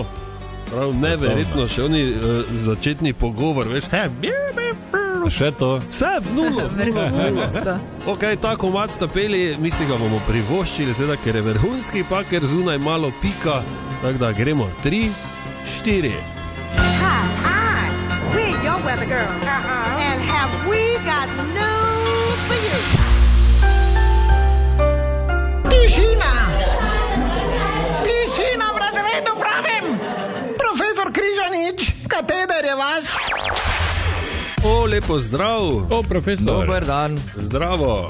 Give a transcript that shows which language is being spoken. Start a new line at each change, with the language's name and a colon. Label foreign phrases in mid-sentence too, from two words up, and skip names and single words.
Slovenian: Prav neverjetno, še oni začetni pogovor, veš, še to. Vse v nulo. Ok, ta komad sta peli, mislim, ga bomo privoščili, seveda, ker je vrhunski, pa ker zunaj malo pika, tako da gremo 3, 4.
English: Hi, we're your weather girl, and have we got news for you?
Slovenian: Tišina! Tišina v razredu, pravim! Profesor Križanič, kateder je vaš? O, lepo zdrav. O, profesor. Dober dan. Zdravo.